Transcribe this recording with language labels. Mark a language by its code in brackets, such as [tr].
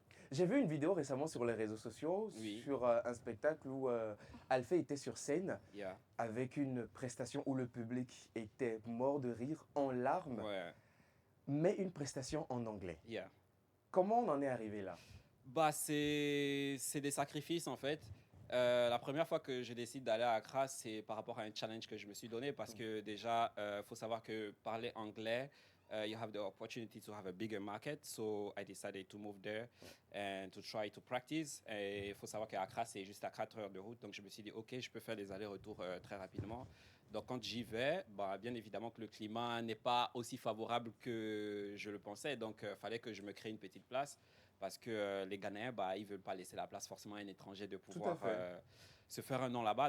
[fr] J'ai vu une vidéo récemment sur les réseaux sociaux, sur un spectacle où Alphée était sur scène avec une prestation où le public était mort de rire, en larmes, mais une prestation en anglais. Comment on en est arrivé là? C'est des sacrifices en fait. La première fois que je décide d'aller à Accra, c'est par rapport à un challenge que je me suis donné parce que déjà, faut savoir que parler anglais, [en] you have the opportunity to have a bigger market. So I decided to move there and to try to practice. [fr] Et il faut savoir qu'à Accra, c'est juste à 4 heures de route. Donc je me suis dit, OK, je peux faire des allers-retours très rapidement. Donc quand j'y vais, bien évidemment que le climat n'est pas aussi favorable que je le pensais. Donc il fallait que je me crée une petite place. Parce que les Ghanéens, ils ne veulent pas laisser la place forcément à un étranger de pouvoir se faire un nom là-bas.